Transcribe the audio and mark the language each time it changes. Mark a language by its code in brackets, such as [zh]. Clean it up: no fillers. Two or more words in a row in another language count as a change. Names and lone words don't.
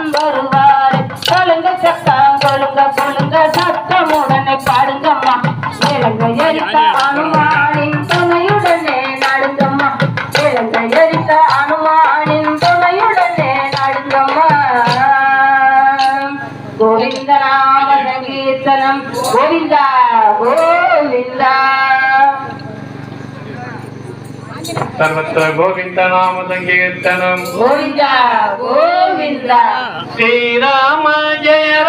[ta] வருவார் கலுங்க சத்தம் கொழுங்க கொழுங்க சத்தம் உடனே பாடுங்கம்மா இலங்க எரித்த அனுமானின் துணையுடனே நாடுங்கம்மா இலங்க எரித்த அனுமானின் துணையுடனே நாடுங்கம்மா [sa] गोविन्द नाम सङ्कीर्तनम् [ta] கோவிந்தா கோவிந்தா [sa] सर्वत्र गोविंद नाम संकीर्तनम गोविंदा गोविंदा श्री राम जय